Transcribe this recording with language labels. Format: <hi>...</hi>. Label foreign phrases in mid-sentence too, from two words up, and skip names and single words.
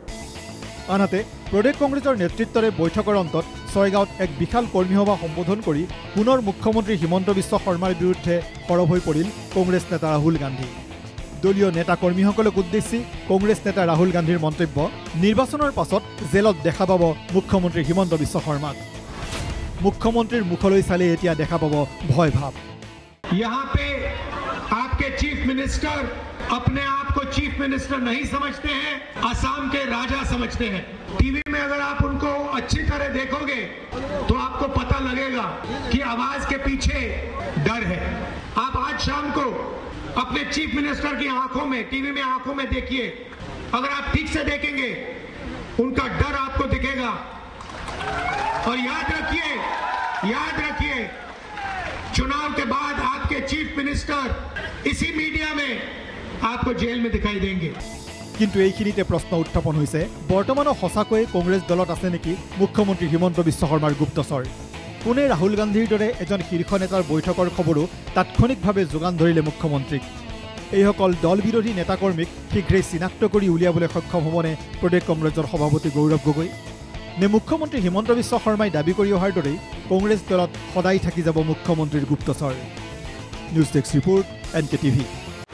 <as>আনহাতে প্ৰদেশ কংগ্ৰেছৰ নেতৃত্বৰে বৈঠকৰ অন্তত ছয়গাঁৱত এক বিশাল কৰ্মী সভা সম্বোধন কৰি পুনৰ মুখ্যমন্ত্ৰী হিমন্ত বিশ্ব শৰ্মাৰ বিৰুদ্ধে সৰব হৈ পৰিল কংগ্ৰেছ নেতা ৰাহুল গান্ধী দলীয় নেতা কৰ্মীসকলক উদ্দেশ্যি কংগ্ৰেছ নেতা ৰাহুল গান্ধীৰ মন্তব্য নিৰ্বাচনৰ পাছত জেলত দেখা পাব মুখ্যমন্ত্ৰী হিমন্ত বিশ্ব শৰ্মাক মুখ্যমন্ত্ৰীৰ মুখলৈ চালে এতিয়া দেখা পাব ভয় ভাৱ</as> <hi>यहाँ पे आपके</hi> <en>Chief Minister</en> <hi>अपने आप को</hi> <en>Chief Minister</en> <hi>नहीं समझते हैं असम के राजा समझते हैं टीवी में अगर आप उनको अच्छी तरह देखोगे तो आपको पता लगेगा कि आवाज के पीछे डर है आप आज शाम को अपने</hi> <en>Chief Minister</en> <hi>की आंखों में टीवी में आंखों में देखिए अगर आप ठीक से देखेंगे उनका डर आपको दिखेगा और याद रखिए चुनाव के बाद आपके</hi> <en>Chief Minister</en> <hi>इसी मीडिया में आपको जेल में दिखाई देंगे</hi> <as>কিন্তু এইখিনিতে প্ৰশ্ন উত্থাপন হৈছে বৰ্তমানৰ সঁচাকৈ কংগ্ৰেছ দলত আছে নেকি মুখ্যমন্ত্ৰী হিমন্ত বিশ্ব শৰ্মাৰ গুপ্তচৰ কোনে ৰাহুল গান্ধীৰ দৰে এজন শীৰ্ষ নেতাৰ বৈঠকৰ খবৰো তাৎক্ষণিকভাৱে যোগান ধৰিলে মুখ্যমন্ত্ৰীক এইসকল দল বিৰোধী নেতাকৰ্মীক শীঘ্ৰেই চিনাক্ত কৰি উলিয়াবলৈ সক্ষম হ'বনে প্ৰদেশ কংগ্ৰেছৰ সভাপতি গৌৰৱ গগৈ নে মুখ্যমন্ত্ৰী হিমন্ত বিশ্ব শৰ্মাই দাবী কৰি অহাৰ দৰেই কংগ্ৰেছ দলত সদায় থাকি যাব মুখ্যমন্ত্ৰীৰ গুপ্তচৰ</as> <en>News Desk Report</en> <as>NKTV</as>